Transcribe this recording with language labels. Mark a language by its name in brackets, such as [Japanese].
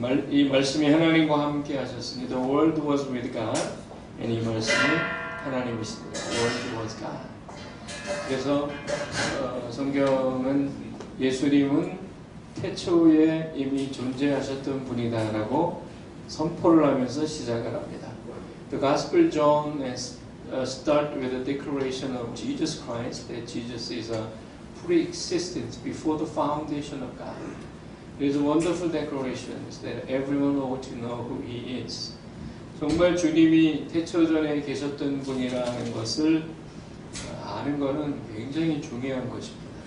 [Korean] 이 말씀이 하나님과 함께 하셨으니 [English] The Word was with God. [Korean] And 이 말씀이 하나님이십니다. [English] The Word was God. [Korean] 그래서 성경은 예수님은 태초에 이미 존재하셨던 분이다라고 선포를 하면서 시작을 합니다. [English] The Gospel John start with a declaration of Jesus Christ that Jesus is a pre-existence before the foundation of God. It is a wonderful declaration that everyone ought to know who He is. [Korean] 정말 주님이 태초전에 계셨던 분이라는 것을 아는 것은 굉장히 중요한 것입니다.